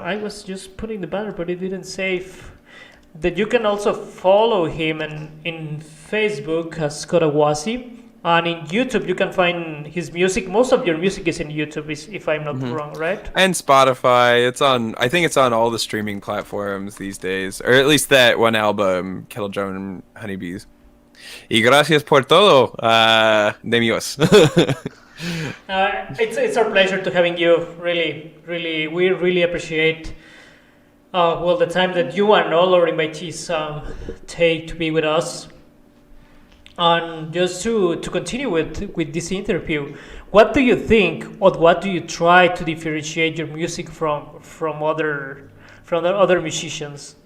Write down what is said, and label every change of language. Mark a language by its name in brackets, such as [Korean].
[English] I was just putting the banner, but it didn't save. That you can also follow him in Facebook as Coda Wassie. And in YouTube, you can find his music. Most of your music is in YouTube, if I'm not wrong, right? And Spotify. I think it's on all the streaming platforms these days. Or at least that one album, Kettle Drum and Honeybees. [Spanish] Y gracias por todo, Deimos. [English] It's our pleasure to having you. Really, we really appreciate the time that you and all our invitees take to be with us. And just to continue with this interview, what do you think, or what do you try to differentiate your music from other musicians?